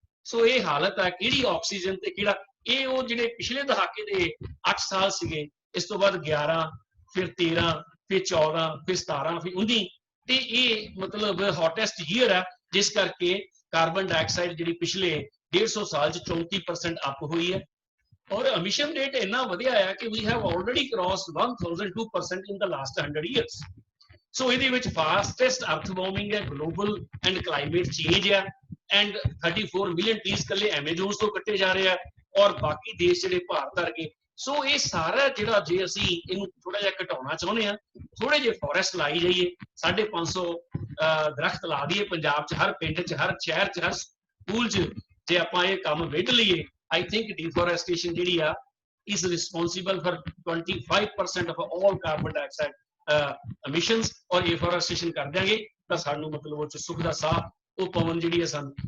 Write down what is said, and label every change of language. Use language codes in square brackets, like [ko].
[pa] ਸੋ ਇਹ ਹਾਲਤ ਆ, ਕਿਹੜੀ ਆਕਸੀਜਨ ਤੇ ਕਿਹੜਾ ਇਹ ਉਹ ਜਿਹੜੇ ਪਿਛਲੇ ਦਹਾਕੇ ਦੇ 8 ਸਾਲ ਸੀਗੇ, ਇਸ ਤੋਂ ਬਾਅਦ 11, ਫਿਰ 13, ਫਿਰ 14, ਫਿਰ 17, ਫਿਰ 19, ਤੇ ਇਹ ਮਤਲਬ ਹੌਟੈਸਟ ਈਅਰ ਆ, ਜਿਸ ਕਰਕੇ ਕਾਰਬਨ ਡਾਈਆਕਸਾਈਡ ਜਿਹੜੀ ਪਿਛਲੇ 150 ਸਾਲ ਚ 34% ਅਪ ਹੋਈ ਹੈ। [en] और emission rate [pa] ਇੰਨਾ ਵਧਿਆ ਆ ਕਿ [en] we have already crossed 1002% in the last 100 years. [pa] So ਇਹਦੇ ਵਿੱਚ [en] fastest earth warming [pa] ਹੈ, [en] global and climate change [pa] ਹੈ, [en] and 34 million trees [pa] ਕੱਲੇ Amazons ਤੋਂ ਕੱਟੇ ਜਾ ਰਹੇ ਆ, ਔਰ ਬਾਕੀ ਦੇਸ਼ ਜਿਹੜੇ ਭਾਰਤ ਵਰਗੇ। ਸੋ ਇਹ ਸਾਰਾ ਜਿਹੜਾ ਜੇ ਅਸੀਂ ਇਹਨੂੰ ਥੋੜਾ ਜਿਹਾ ਘਟਾਉਣਾ ਚਾਹੁੰਦੇ ਆ, ਥੋੜੇ ਜਿਹੇ ਫੋਰੈਸਟ ਲਾਈ ਜਾਈਏ, 550 ਦਰਖਤ ਲਾ ਦਈਏ ਪੰਜਾਬ 'ਚ, ਹਰ ਪਿੰਡ 'ਚ, ਹਰ ਸ਼ਹਿਰ 'ਚ, ਹਰ ਸਕੂਲ 'ਚ, ਜੇ ਆਪਾਂ ਇਹ ਕੰਮ ਵਿੱਢ ਲਈਏ, [en] I think [pa] deforestation ਜਿਹੜੀ ਆ [en] is responsible for 25% of all carbon dioxide emissions, [pa] ਔਰ efforestation ਕਰ ਦਿਆਂਗੇ ਤਾਂ ਸਾਨੂੰ ਮਤਲਬ ਉਹ 'ਚ ਸੁੱਖ ਦਾ ਸਾਹ ਉਹ ਪਵਨ ਜਿਹੜੀ ਆ ਸਾਨੂੰ।